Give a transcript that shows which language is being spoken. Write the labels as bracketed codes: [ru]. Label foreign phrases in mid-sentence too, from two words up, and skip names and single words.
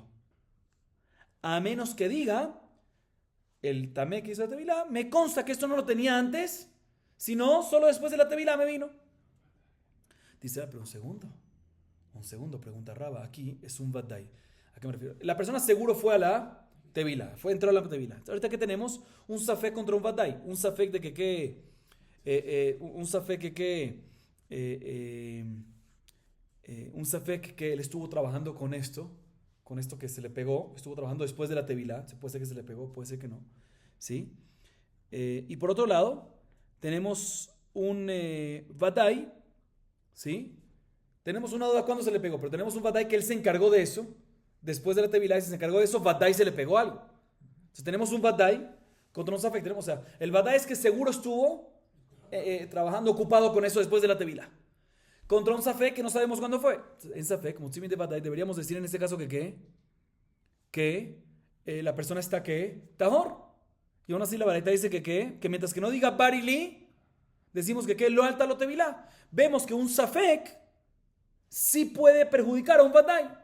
[es] A menos que diga, el tamé que hizo la tevilá, me consta que esto no lo tenía antes, sino solo después de la tevilá me vino. Dice, pero un segundo, pregunta Raba, aquí es un vadai. ¿A qué me refiero? La persona seguro fue a la tevila, entró a la tevila. Ahorita que tenemos un safek contra un vadai, un safek de un safek que él estuvo trabajando con esto que se le pegó, estuvo trabajando después de la tevila, puede ser que se le pegó, puede ser que no, ¿sí? Y por otro lado, tenemos un vadai, ¿sí? Tenemos una duda cuándo se le pegó, pero tenemos un vadai que él se encargó de eso. Después de la tevilá y se encargó de eso, vadai se le pegó algo. Entonces tenemos un vadai contra un safek. O sea, el vadai es que seguro estuvo trabajando, ocupado con eso después de la tevilá. Contra un safek que no sabemos cuándo fue. [arc] אין ספק, מוציא מידי ודאי, [es] deberíamos decir en este caso que la persona está que tahor. Y aún así la baraita dice que mientras que no diga barili, decimos que lo alta lo tevilá. Vemos que un safek sí puede perjudicar a un vadai.